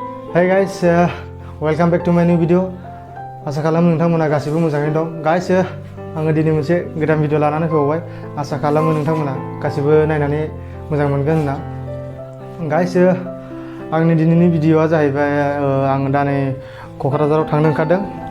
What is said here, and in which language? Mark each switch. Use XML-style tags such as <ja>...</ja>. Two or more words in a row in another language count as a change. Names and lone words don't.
<en>Hey guys, welcome back to my new video.</en> <brx>आसा खालामो नोंथांमोना गासिबो मोजाङैनो दं. Guys, आङो दिनै मोनसे गोदान भिडिअ लानानै फैबावबाय. आसा खालामो नोंथांमोना गासिबो नायनानै मोजां मोनगोन होनना. Guys, आंनि दिनैनि भिडिअआ जाहैबाय आं दा नै क'क्राझाराव थांनो ओंखारदों.</brx>